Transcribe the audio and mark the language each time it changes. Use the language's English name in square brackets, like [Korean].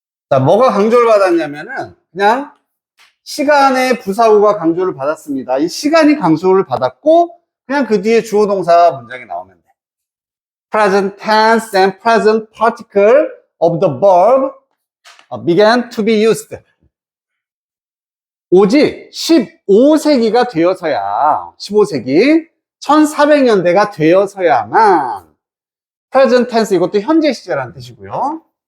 [Korean] 자, 뭐가 강조를 받았냐면은 그냥 시간의 부사구가 강조를 받았습니다. 이 시간이 강조를 받았고 그냥 그 뒤에 주어 동사 문장이 나오면 돼. [English] Present tense and present particle of the verb began to be used. [Korean] 오직 15세기가 되어서야 15세기 1400년대가 되어서야만 present tense 이것도 현재 시제라는 뜻이고요.